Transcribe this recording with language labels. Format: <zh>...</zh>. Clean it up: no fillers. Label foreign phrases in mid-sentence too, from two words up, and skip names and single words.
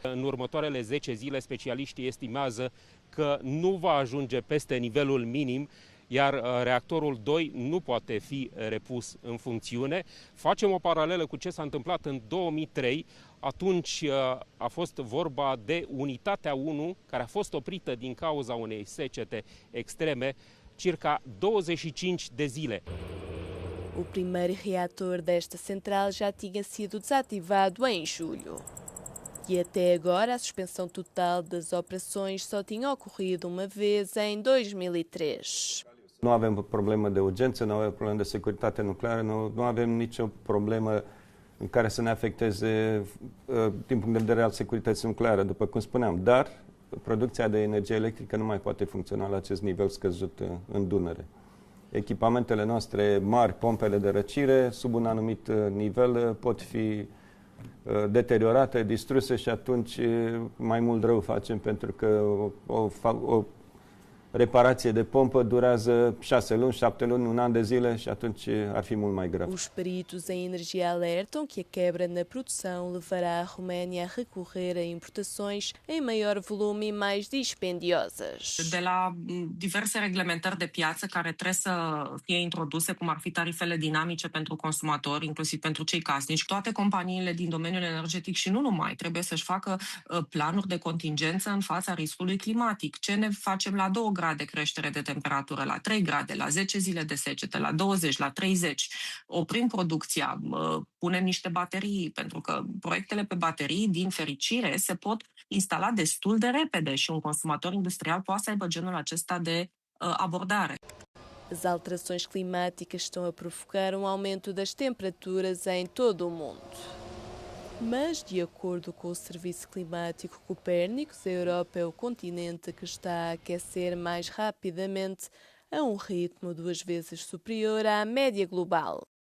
<ro>În următoarele 10 zile, specialiștii estimează că nu va ajunge peste nivelul minim, iar reactorul 2 nu poate fi repus în funcțiune. Facem o paralelă cu ce s-a întâmplat în 2003, atunci a fost vorba de unitatea 1, care a fost oprită din cauza unei secete extreme, circa 25 de zile.</ro> <pt>O primeiro reator desta central já tinha sido desativado em julho. E até agora a suspensão total das operações só tinha ocorrido uma vez em 2003.</pt> <ro>Nu avem problemă de urgență, nu avem problemă de securitate nucleară, nu avem nicio problemă în care să ne afecteze din punct de vedere al securității nucleare, după cum spuneam. Dar producția de energie electrică nu mai poate funcționa la acest nivel scăzut în Dunăre. Echipamentele noastre mari, pompele de răcire, sub un anumit nivel pot fi deteriorate, distruse și atunci mai mult rău facem, pentru că o reparație de pompă durează 6 luni, 7 luni, un an de zile și atunci ar fi mult mai grav.</ro> <pt>Os peritos em energia alertam que a quebra na produção levará a Roménia a recorrer a importações em maior volume e mais dispendiosas.</pt> <ro>De la diverse reglementări de piață care trebuie să fie introduse, cum ar fi tarifele dinamice pentru consumatori, inclusiv pentru cei casnici, toate companiile din domeniul energetic și nu numai trebuie să-și facă planuri de contingență în fața riscului climatic. Ce ne facem la 2 grade creștere de temperatură, la 3 grade, la 10 zile de secetă, la 20, la 30. Oprim producția, punem niște baterii, pentru că proiectele pe baterii, din fericire, se pot instala destul de repede și un consumator industrial poate să aibă genul acesta de abordare.</ro> <pt>As alterações climáticas estão a provocar aumento das temperaturas em todo o mundo. Mas, de acordo com o Serviço Climático Copérnicos, a Europa é o continente que está a aquecer mais rapidamente, a um ritmo 2 vezes superior à média global.</pt>